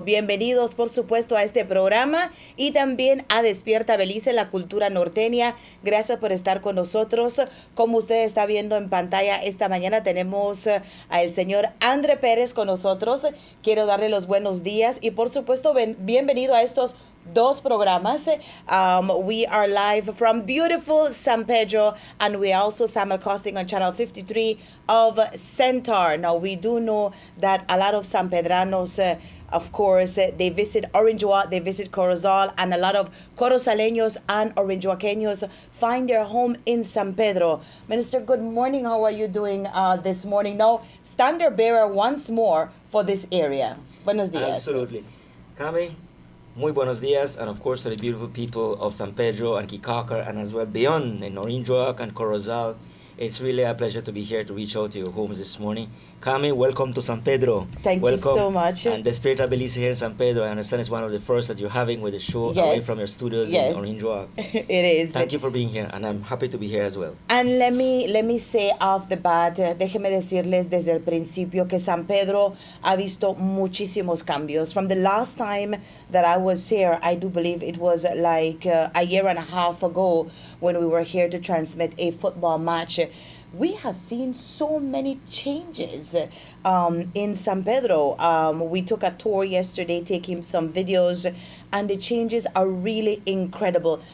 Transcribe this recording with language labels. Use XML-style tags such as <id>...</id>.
<es>Bienvenidos por supuesto a este programa y también a Despierta Belice, la cultura norteña. Gracias por estar con nosotros. Como usted está viendo en pantalla esta mañana tenemos al señor André Pérez con nosotros. Quiero darle los buenos días y por supuesto bienvenido a estos dos programas.</es> <en>We are live from beautiful San Pedro and we also simulcasting on channel 53 of Centaur. Now we do know that a lot of San Pedranos of course, they visit Orinjoa, they visit Corozal, and a lot of Corozaleños and Orinjoaqueños find their home in San Pedro. Minister, good morning. How are you doing this morning? Now, standard bearer once more for this area.</en> <es>Buenos días.</es> <en>Absolutely. Cami,</en> <es>muy buenos días,</es> <en>and of course to the beautiful people of San Pedro and Kikaker, and as well beyond in Orinjoa and Corozal. It's really a pleasure to be here to reach out to your homes this morning. Cami, welcome to San Pedro. Thank you so much. And Despierta Belice here in San Pedro. I understand it's one of the first that you're having with the show away from your studios in Orinjoa. It is. Thank you for being here, and I'm happy to be here as well. And let me say off the bat,</en> <es>déjeme decirles desde el principio que San Pedro ha visto muchísimos cambios.</es> <en>From the last time that I was here, I do believe it was like a year and a half ago when we were here to transmit a football match. We have seen so many changes in San Pedro. We took a tour yesterday, taking some videos, and the changes are really incredible.</en>